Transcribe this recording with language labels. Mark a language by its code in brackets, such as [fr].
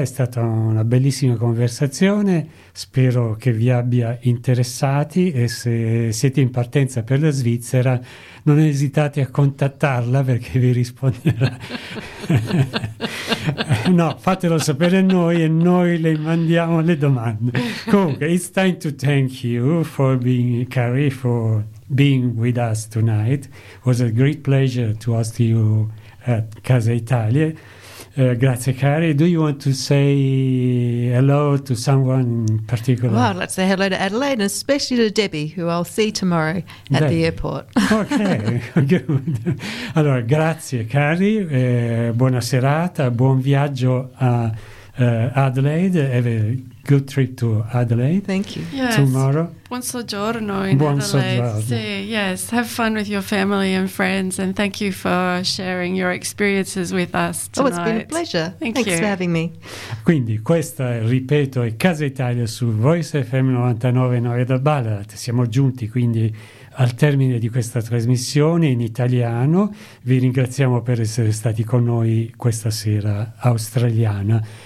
[it] È stata una bellissima conversazione, spero che vi abbia interessati, e se siete in partenza per la Svizzera non esitate a contattarla perché vi risponderà. No, fatelo sapere a noi e noi le mandiamo le domande. [en] Comunque, it's time to thank you for being, Carrie, for being with us tonight. It was a great pleasure to host you at Casa Italia. Grazie, Carrie. Do you want to say hello to someone in particular? Well, let's say hello to Adelaide, and especially to Debbie, who I'll see tomorrow at Debbie. The airport. Okay, good. [it] Allora, grazie, Carrie. Buona serata, buon viaggio a Adelaide. [en] Have a good trip to Adelaide. Thank you. Yes. Tomorrow. [it] Buon soggiorno in buon Adelaide. Soggiorno. [en] Si, yes, have fun with your family and friends, and thank you for sharing your experiences with us tonight. Oh, it's been a pleasure. Thanks for having me. [it] Quindi questa, ripeto, è Casa Italia su Voice FM 99.9 da Ballarat. Siamo giunti quindi al termine di questa trasmissione in italiano. Vi ringraziamo per essere stati con noi questa sera australiana.